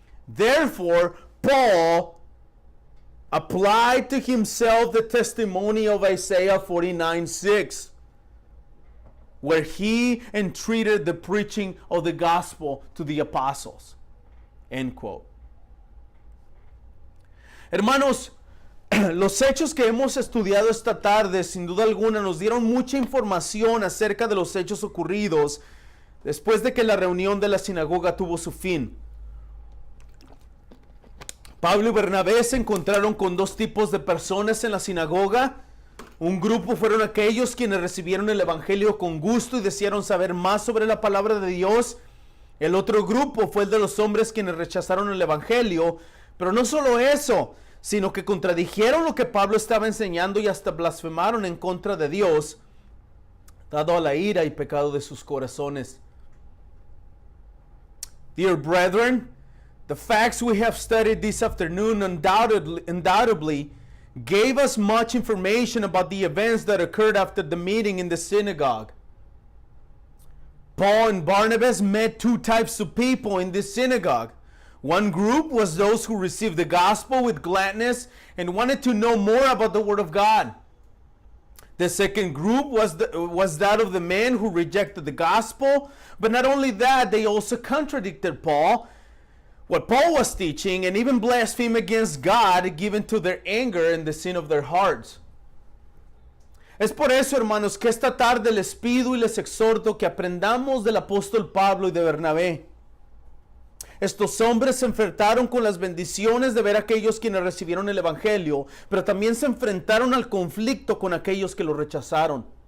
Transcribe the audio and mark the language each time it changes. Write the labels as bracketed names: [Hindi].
[English] Therefore, Paul applied to himself the testimony of Isaiah 49:6, where he entreated the preaching of the gospel to the apostles. End quote. [Spanish] Hermanos, los hechos que hemos estudiado esta tarde, sin duda alguna, nos dieron mucha información acerca de los hechos ocurridos después de que la reunión de la sinagoga tuvo su fin. Pablo y Bernabé se encontraron con dos tipos de personas en la sinagoga. Un grupo fueron aquellos quienes recibieron el evangelio con gusto y desearon saber más sobre la palabra de Dios. El otro grupo fue el de los hombres quienes rechazaron el evangelio, pero no solo eso, sino que contradijeron lo que Pablo estaba enseñando y hasta blasfemaron en contra de Dios, dado a la ira y pecado de sus corazones. [English] Dear brethren, the facts we have studied this afternoon undoubtedly gave us much information about the events that occurred after the meeting in the synagogue. Paul and Barnabas met two types of people in this synagogue. One group was those who received the gospel with gladness and wanted to know more about the Word of God. The second group was that of the men who rejected the gospel, but not only that, they also contradicted what Paul was teaching, and even blasphemed against God, given to their anger and the sin of their hearts. [Spanish] Es por eso, hermanos, que esta tarde les pido y les exhorto que aprendamos del apóstol Pablo y de Bernabé. Estos hombres se enfrentaron con las bendiciones de ver a aquellos quienes recibieron el evangelio, pero también se enfrentaron al conflicto con aquellos que lo rechazaron.